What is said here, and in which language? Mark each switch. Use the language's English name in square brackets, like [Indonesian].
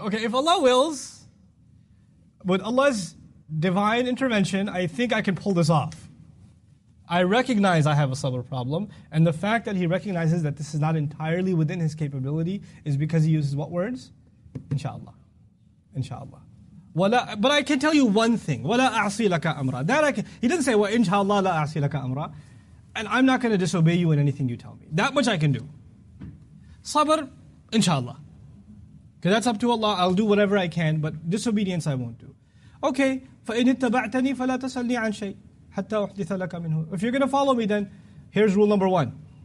[English] Okay, if Allah wills, with Allah's divine intervention, I think I can pull this off. I recognize I have a sabr problem, and the fact that he recognizes that this is not entirely within his capability is because he uses what words? Insha'Allah. Insha'Allah. But I can tell you one thing. [Arabic] وَلَا أَعْصِي لَكَ أَمْرًا. [English] He doesn't say, [Arabic] وَإِنْشَاءَ اللَّهِ لَا أَعْصِي لَكَ أَمْرًا. [English] And I'm not going to disobey you in anything you tell me. That much I can do. Sabr, inshallah. Because that's up to Allah. I'll do whatever I can, but disobedience I won't do. Okay, [Arabic] فَإِنِ اتَّبَعْتَنِي فَلَا تَسَلْنِي عَنْ شَيْءٍ حَتَّى أُحْدِثَ لَكَ مِنْهُ. [English] If you're going to follow me, then here's rule number 1.